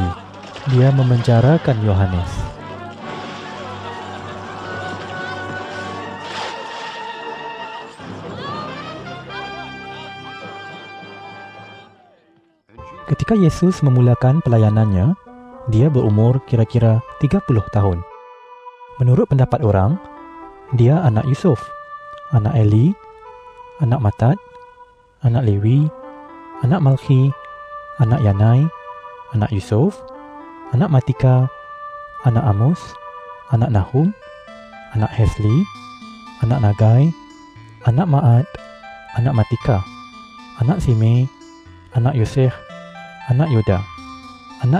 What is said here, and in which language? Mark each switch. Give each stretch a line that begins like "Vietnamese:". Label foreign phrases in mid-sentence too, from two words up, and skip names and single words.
Indonesian: Dia memenjarakan Yohanes. Ketika Yesus memulakan pelayanannya, dia berumur kira-kira 30 tahun. Menurut pendapat orang, Dia anak Yusuf, anak Eli, anak Matat, anak Lewi, anak Malki, anak Yanai, anak Yusuf, anak Matika, anak Amos, anak Nahum, anak Hesli, anak Nagai, anak Ma'at, anak Matika, anak Sime, anak Yosef, anak Yoda, anak